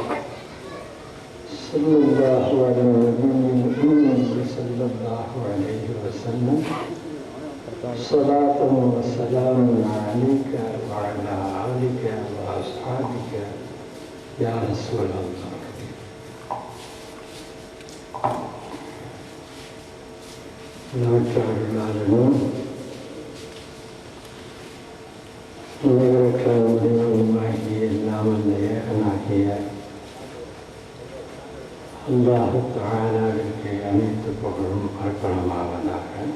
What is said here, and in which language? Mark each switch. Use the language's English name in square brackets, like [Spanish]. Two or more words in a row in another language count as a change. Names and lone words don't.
[Arabic] صلى الله على النبي الأمي صلى الله عليه وسلم. صلاة وسلام عليك وعلى آلك وأصحابك يا رسول الله. [Tamil] நாட்டாளர்களும் நிகழ்ச்சிய எல்லாம் ஏகனாகிய அல்லாஹ் தஆலாவிற்கு அனைத்து புகழும் அர்ப்பணமாவதாக.